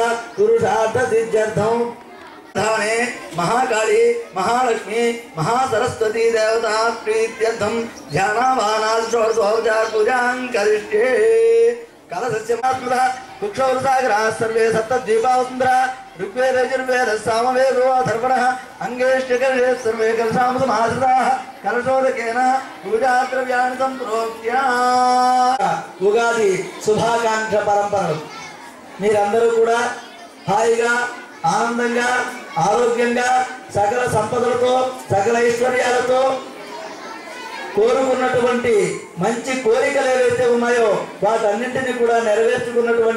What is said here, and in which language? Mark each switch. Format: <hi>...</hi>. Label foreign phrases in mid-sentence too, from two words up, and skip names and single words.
<sa>पुरुषार्थ सिद्ध्यर्थं धाने महाकाली महालक्ष्मी महासरस्वती देवता प्रीत्यर्थं ध्यानावानात् षोडशोपचार पूजां करिष्ये कलशस्य मात्मतः कुक्षौरसागराः सर्वे सप्तद्वीपावसुन्धरा ऋग्वेद यजुर्वेद सामवेदो अथर्वणः अङ्गेष्टकर्षे सर्वे कलशामसमाश्रिताः कलशोदकेन पूजाद्रव्याणि सम्प्रोक्त्य</sa> <te>ఉగాది శుభాకాంక్ష పరంపరలు మీరందరూ కూడా హాయిగా ఆనందంగా ఆరోగ్యంగా సకల సంపదలతో సకల ఐశ్వర్యాలతో కోరుకున్నటువంటి మంచి కోరికలు ఏవైతే ఉన్నాయో వాటన్నింటినీ కూడా నెరవేర్చుకున్నటువంటి</te>